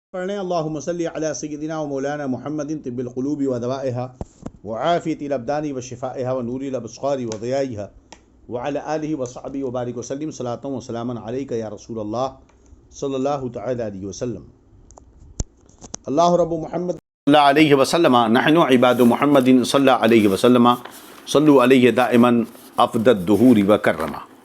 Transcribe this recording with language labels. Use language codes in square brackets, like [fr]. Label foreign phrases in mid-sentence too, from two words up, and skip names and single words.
[ar] پڑھیں اللہم صلی علی سیدنا و مولانا محمد طب القلوب و دوائها وعافیت الابدان و شفائها و نور الابصار و ضیائها وعلى آلہ وصحبہ وبارک وسلم صلاۃ و سلاما علیک یا رسول اللہ صلی اللہ تعالی علیہ وسلم. اللہ رب محمد صلی اللہ علیہ وسلم نحن عباد محمد صلی اللہ علیہ وسلم صلو علیہ دائما افضل الدہور و کرما.